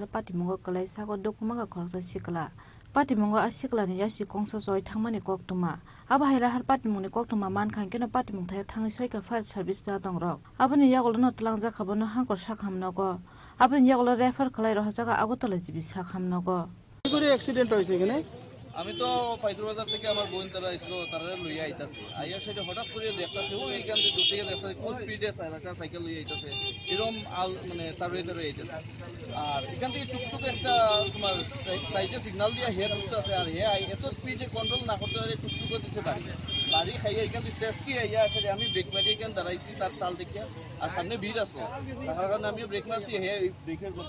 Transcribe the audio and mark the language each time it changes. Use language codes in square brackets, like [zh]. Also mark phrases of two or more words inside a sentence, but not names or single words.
[trp] Patimongo Kalai Shago Dukumanga Khoroksa Shikla Patimongo Ashikla ni Yashi Kongsa Joy Thangmani Koktuma Abai Lahar Patimoni Koktuma Mankhang Keno Patimong Thayo Thangi Shoika [en] Fire Service [trp] da Dongrok Abani Yagolno Tlangja Khabono Hangkor Sakhamnogo Abani Yagolo refer Kalai Rohajaga Agotala Jibi Sakhamnogo [bn] করে অ্যাক্সিডেন্ট হয়েছে এখানে আমি তো পাইতুর বাজার থেকে আমার বোন তারা আসলো তারা লইয়া আইতাছে আইয়া সেটা হঠাৎ করে দেখতাছে ওইখান থেকে দূর থেকে দেখতাছে খুব স্পিডে একটা সাইকেল লইয়া আইতাছে এরকম মানে তারই আইতাছে আর এখান থেকে টুকটুক একটা তোমার সাইডে সিগন্যাল দিয়া হেড উঠতেছে আর হে এত স্পিডে কন্ট্রোল না করতে পারে টুকটুক দিচ্ছে বাড়ি খাইয়া এখান থেকে শেষ কি আইয়া আসলে আমি ব্রেক মারি এখান দাঁড়াইছি তার তাল দেখিয়া আর সামনে ভিড় আসলো তার কারণে আমি ব্রেক মারছি হে ব্রেকের মধ্যে